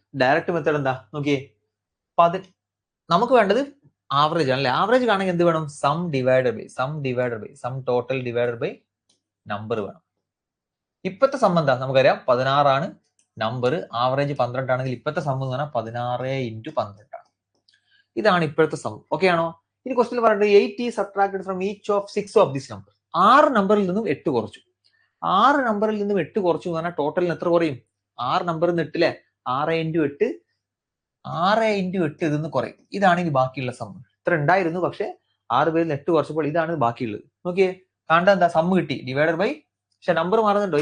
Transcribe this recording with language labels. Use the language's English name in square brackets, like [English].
[Malayalam] Direct method എന്താ നോക്കിയേ. നമുക്ക് വേണ്ടത് ആവറേജ് ആണല്ലേ. ആവറേജ് കാണണമെങ്കിൽ എന്ത് വേണം? [English] Sum total divided by number വേണം. [Malayalam] ഇപ്പത്തെ സം എന്താ നമുക്കറിയാം 16 ആണ് നമ്പർ, ആവറേജ് 12 ആണെങ്കിൽ ഇപ്പത്തെ സം എന്ന് പറഞ്ഞാൽ 16 × 12 ആണ്. ഇതാണ് ഇപ്പോഴത്തെ സം. ഓക്കെ ആണോ? ഇനി ക്വസ്റ്റ്യൻ പറഞ്ഞിട്ട് [English] 8 is subtracted from each of 6 of this number. [Malayalam] 6 നമ്പറിൽ നിന്നും 8 കുറച്ചു. 6 നമ്പറിൽ നിന്നും 8 കുറച്ചു എന്ന് പറഞ്ഞാൽ ടോട്ടലിന് എത്ര കുറയും? 6 നമ്പറിൽ നിന്ന് 8 അല്ലേ. 6 × 8 ഇതെന്ന് കുറയും. ഇതാണ് ഇനി ബാക്കിയുള്ള സം. ഇത്ര ഉണ്ടായിരുന്നു, പക്ഷെ 6 പേരിൽ 8 കുറച്ചപ്പോൾ ഇതാണ് ബാക്കിയുള്ളത്. നോക്കിയേ, കണ്ട എന്താ സം കിട്ടി ഡിവൈഡഡ് ബൈ. പക്ഷെ നമ്പർ മാറുന്നുണ്ടോ?